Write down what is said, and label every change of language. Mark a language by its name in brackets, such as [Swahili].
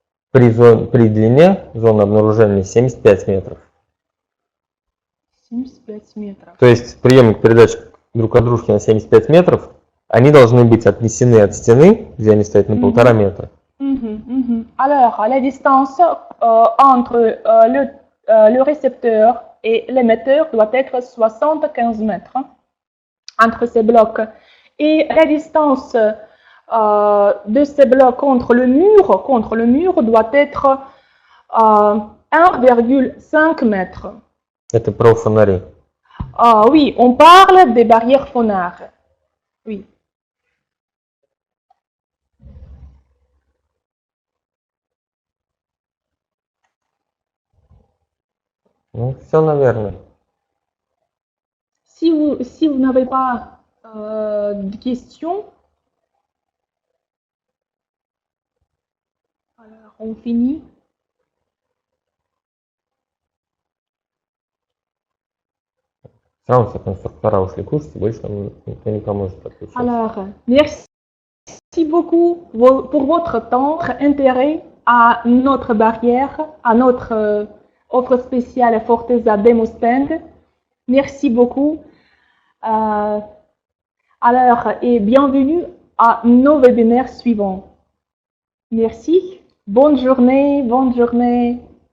[Russian] При длине зоны обнаружения 75 метров. 75 метров. То есть приемник передач друг от дружки на 75 метров, они должны быть отнесены от стены, где они стоят, на 1,5 метра. [French] Alors, la distance entre le récepteur et l'émetteur doit être 75 mètres entre ces blocs. Et la distance de ces blocs contre le mur doit être 1,5 mètre. [Russian] Это про фонари. [French] Oui, on parle des barrières phonaires. Oui. [Russian] Ну, все, наверное. [French] Si vous n'avez pas de questions, alors on finit. [Russian] Все равно все конструктора ушли кушать, и больше нам никто не поможет подключиться. [French] Alors, merci beaucoup pour votre temps, votre intérêt à notre barrière, à notre offre spéciale Forteza Demo Stand. Merci beaucoup. Alors, et bienvenue à nos webinaires suivants. Merci. Bonne journée.